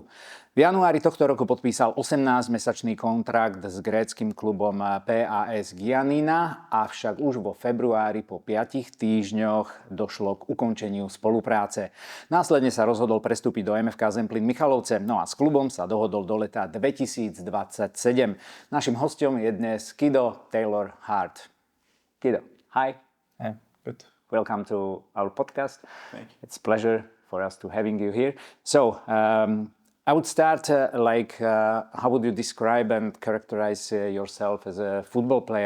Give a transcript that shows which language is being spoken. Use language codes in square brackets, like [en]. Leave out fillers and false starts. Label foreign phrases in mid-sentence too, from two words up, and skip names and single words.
[sk] V januári tohto roku podpísal 18-mesačný kontrakt s gréckym klubom PAS Giannina, avšak už vo februári po 5 týždňoch došlo k ukončeniu spolupráce. Následne sa rozhodol prestúpiť do MFK Zemplín Michalovce, no a s klubom sa dohodol do leta 2027. Našim hosťom je dnes Kida Taylor-Hart. [en] Kido, hi. Yeah, good. Welcome to our podcast. Thank you. It's a pleasure for us to having you here. So, I would start how would you describe and characterize yourself as a football player?